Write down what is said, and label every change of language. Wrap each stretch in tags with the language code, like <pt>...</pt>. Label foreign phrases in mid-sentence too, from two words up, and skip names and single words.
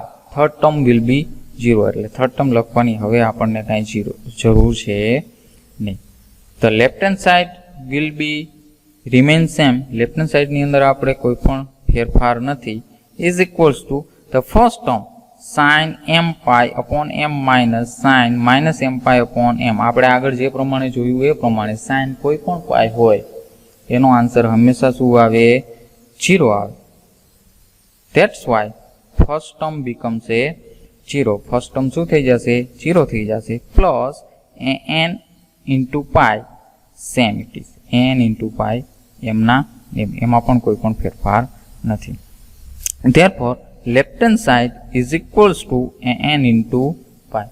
<en>third term will be</en> <gu>0 એટલે</gu> <en>third term</en> <gu>લખવાની હવે આપણને કાંઈ જરૂર છે નહીં.</gu> <en>The left hand side will be remain same. left hand sideની</en> <gu>અંદર આપણે કોઈ પણ ફેરફાર નથી.</gu> <en>is equals to the first term sin m pi upon m minus sin minus m pi upon m.</en> <gu>આપણે આગળ જે પ્રમાણે જોયું એ પ્રમાણે sin કોઈ પણ પાઈ હોય એનો આન્સર હંમેશા શું આવે? 0 આવે.</gu> <en>That's why first term becomes a 0. first term</en> <gu>શું થઈ જશે? 0 થઈ જશે.</gu> <en>plus n into pi same it is n into pi</en> <gu>એમના એમાં પણ કોઈ પણ ફેરફાર નથી.</gu> <en>therefore left hand side is equals to n into pi.</en>